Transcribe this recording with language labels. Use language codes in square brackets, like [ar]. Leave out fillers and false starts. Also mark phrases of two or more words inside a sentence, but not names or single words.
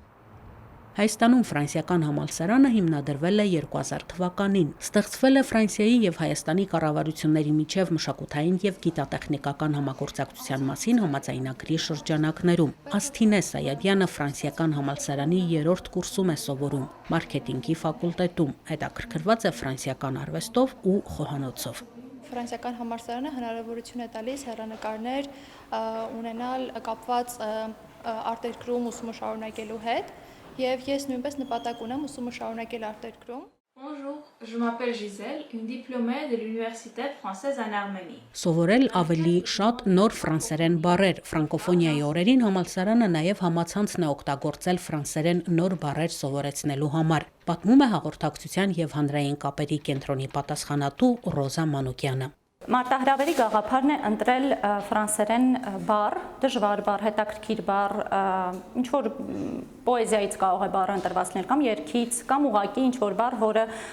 [hy] Հայաստանում ֆրանսիական համալսարանը հիմնադրվել է 2000 թվականին։ Ստեղծվել է Ֆրանսիայի եւ Հայաստանի կառավարությունների միջև մշակութային եւ գիտատեխնիկական համագործակցության մասին համաձայնագրի շրջանակներում։ Ասթինե Սայադյանը ֆրանսիական համալսարանի 3-րդ կուրսում է սովորում, մարքեթինգի ֆակուլտետում, հետաքրքրված է ֆրանսիական արվեստով ու խոհանոցով։ Ֆրանսիական համալսարանը հնարավորություն է տալիս հեռանկարներ ունենալ կապված արտերկրում ուսումը շարունակելու հետ, եւ ես նույնպես նպատակ ունեմ ուսումը շարունակել արտերկրում։ [fr] Bonjour, je m'appelle Gisèle, une diplômée de l'Université française en Arménie. [hy] Սովորել ավելի շատ նոր ֆրանսերեն բառեր։ Ֆրանկոֆոնիայի օրերին համալսարանը նաև համացանցն է օգտագործել ֆրանսերեն նոր բառեր սովորեցնելու համար։ Պատմում է հաղորդակցության եւ հանրային կապերի կենտրոնի պատասխանատու Ռոզա Մանուկյանը։ Մարտահրավերի գաղափարն է ընտրել ֆրանսերեն բառ, դժվար բառ, հետաքրքիր բառ, ինչ որ պոեզիայից կարող է բառը ընտրվածներ կամ երգից կամ ուղղակի ինչ որ բառ, որը